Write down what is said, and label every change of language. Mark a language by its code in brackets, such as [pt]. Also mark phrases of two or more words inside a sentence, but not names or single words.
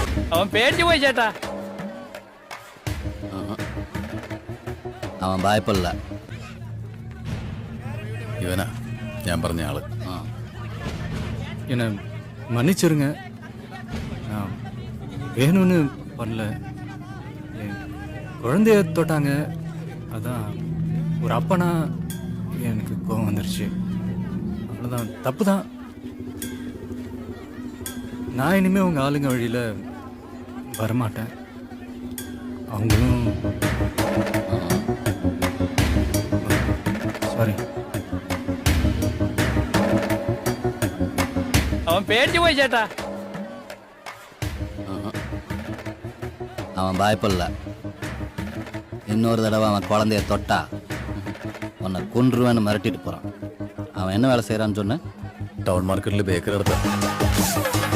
[ml] അവൻ പേടിച്ചു പോയി ചേട്ടാ. അവൻ ഭയപ്പെടില്ല. [ta] இவனா நான் പറഞ്ഞ ஆளு. என்னை மன்னிச்சிருங்க, நான் வேணும்னு பண்ணல. என் குழந்தைய தொட்டாங்க, அதான் ஒரு அப்பனா எனக்கு கோவம் வந்துருச்சு. அவ்வளோதான், தப்பு தான். நான் இனிமேல் உங்கள் ஆளுங்க வழியில் வரமாட்டேன். அவங்களும் சாரி. [ml] അവൻ പേടിച്ചു പോയി ചേട്ടാ. [ta] அவன் பயப்படல. இன்னொரு தடவை அவன் குழந்தைய தொட்டா உன்னை கொன்றுவேன்னு மிரட்டிட்டு போகிறான். அவன் என்ன வேலை செய்கிறான்னு சொன்ன? [ml] ടൗൺ മാർക്കറ്റിൽ ബേക്കറി അടുത്ത്.